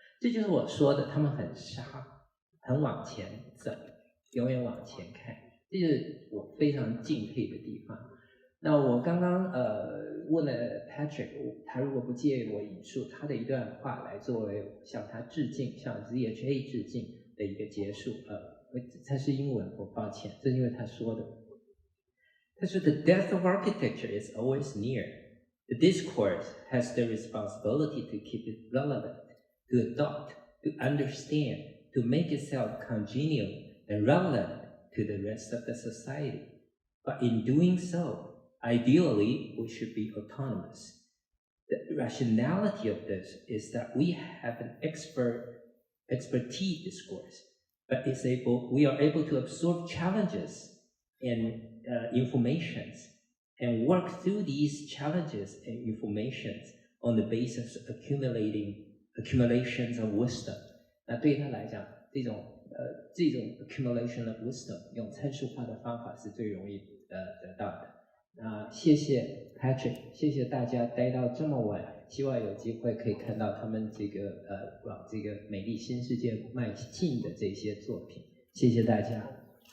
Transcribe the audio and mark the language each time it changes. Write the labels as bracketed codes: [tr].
[zh] 这就是我说的，他们很沙，很往前走，永远往前看，这就是我非常敬佩的地方。那我刚刚问了 Patrik， 他如果不介意我引述他的一段话来作为向他致敬，向 ZHA 致敬的一个结束。它是英文，我抱歉，这是因为他说的。他说 [en] ：“The death of architecture is always near. The discourse has the responsibility to keep it relevant, to adopt, to understand, to make itself congenial and relevant to the rest of the society. But in doing so, ideally, we should be autonomous. The rationality of this is that we have an expertise discourse.But we are able to absorb challenges and informations and work through these challenges and informations on the basis of accumulations of wisdom. [zh] 那对他来讲，这种 [en] accumulation of wisdom [zh] 用参数化的方法是最容易得到的。那谢谢 Patrik， 谢谢大家待到这么晚，希望有机会可以看到他们这个往这个美丽新世界迈进的这些作品。谢谢大家。